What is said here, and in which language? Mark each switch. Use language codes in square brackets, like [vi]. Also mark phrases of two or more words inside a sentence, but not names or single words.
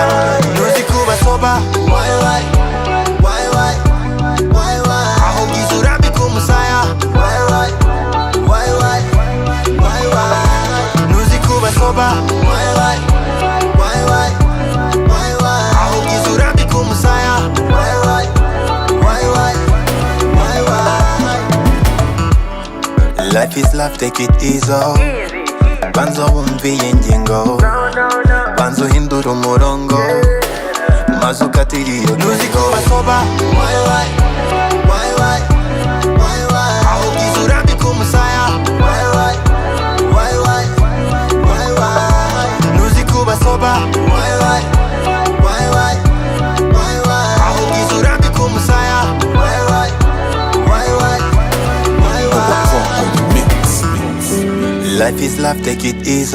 [rw] Ntuzi kuba soba, aho bwiza urambika umusaya. Ntuzi kuba soba, aho bwiza urambika umusaya. [en] Life is love, take it easy. [rw] Banza wumviye ingingo, banza uhindura umurongo, maze ukatira iyo ngingo. Ntuzi kuba soba, aho bwiza urambika umusaya. Ntuzi kuba soba, aho bwiza urambika umusaya. [en] Life is love, take it easy.